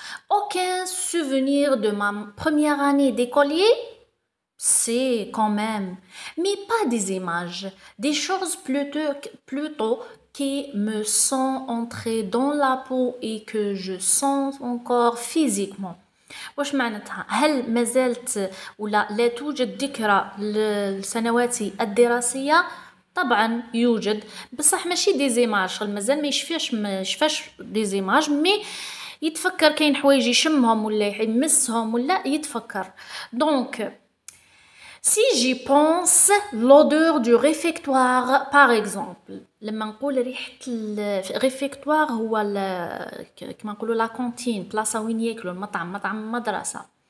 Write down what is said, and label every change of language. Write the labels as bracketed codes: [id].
[fr] Aucun souvenir de ma première année d'écolier? C'est quand même. Mais pas des images. Des choses plutôt qui me sont entrées dans la peau et que je sens encore physiquement. [ar] واش معناتها؟ هل ما زالت ولا لا توجد ذكرى لسنواتي الدراسية؟ طبعا يوجد بصح ماشي دي زيماج مازال ما يشفاش [fr] دي زيماج مي [ar] يتفكر كاين حوايج يشمهم ولا يمسهم ولا يتفكر دونك [fr] si j'y pense l'odeur du réfectoire par exemple [ar] لما نقول ريحة الريفكتوار هو كما نقولوا [fr] لا كونتين [ar] بلاصة وين ياكلوا مطعم مدرسة